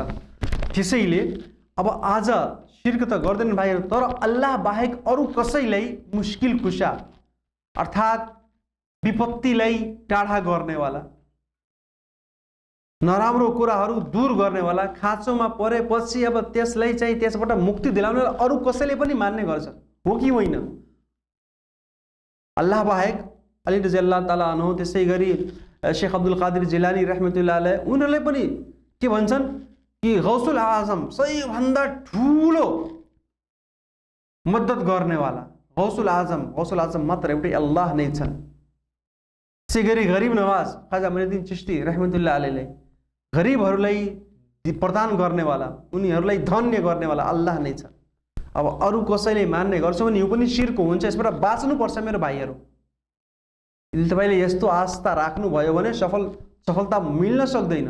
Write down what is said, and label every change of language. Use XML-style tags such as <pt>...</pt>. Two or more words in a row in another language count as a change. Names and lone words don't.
<ne>त्यसैले अब आज शिर्क त गर्दैन भाइहरू, तर अल्लाह बाहेक अरू कसैलाई मुस्किल कुशा अर्थात् विपत्तिलाई टाढा गर्नेवाला, नराम्रो कुराहरू दूर गर्नेवाला, खाँचोमा परेपछि अब त्यसलाई चाहिँ त्यसबाट मुक्ति दिलाउने अरू कसैले पनि मान्ने गर्छ, हो कि होइन? अल्लाह बाहेक अली</ne> <ar>رضي الله تعالى عنه,</ar> <ne>त्यसै गरी शेख अब्दुल कादिर जिलानी</ne> <ar>رحمة الله عليه,</ar> <ne>उनीहरूले पनि के भन्छन् कि गौसुल आजम सबैभन्दा ठुलो मद्दत गर्नेवाला गौसुल आजम मात्र एउटै अल्लाह नै छन्। त्यसै गरी गरिब नवाज ख्वाजा मुइनुद्दीन चिश्ती</ne> <ar>رحمة الله عليه</ar> <ne>गरिबहरूलाई प्रदान गर्नेवाला, उनीहरूलाई धन्य गर्नेवाला अल्लाह नै छ। अब अरू कसैले मान्ने गर्छ भने यो पनि शिर्क हुन्छ। यसबाट बाँच्नुपर्छ मेरो भाइहरू। यदि तपाईँले यस्तो आस्था राख्नुभयो भने सफलता मिल्न सक्दैन।</ne>